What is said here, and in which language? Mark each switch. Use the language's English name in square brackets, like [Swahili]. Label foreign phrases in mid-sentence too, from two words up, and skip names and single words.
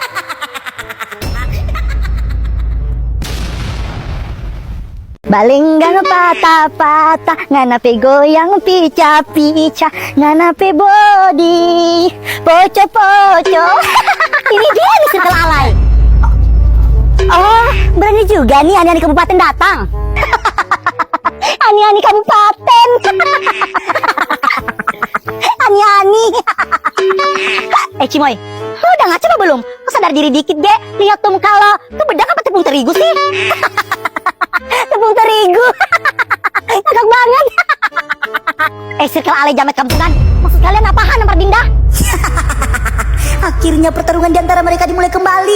[Indonesian] Balenggang patah-patah, nganape goyang pica-pica, nganape body, poco-poco. Ini dia nih circle alay. Oh, berani juga nih ani-ani kabupaten datang. Ani-ani kabupaten. Ani-ani. Cimoy, lu udah ngaca apa belum? Lu sadar diri dikit deh. Lihat tuh muka lo, tuh bedak apa tepung terigu sih? Tepung terigu. Agak banget. Circle alay jamet kampungan. Maksud kalian apaan nampar Dinda? Akhirnya pertarungan di antara mereka dimulai kembali.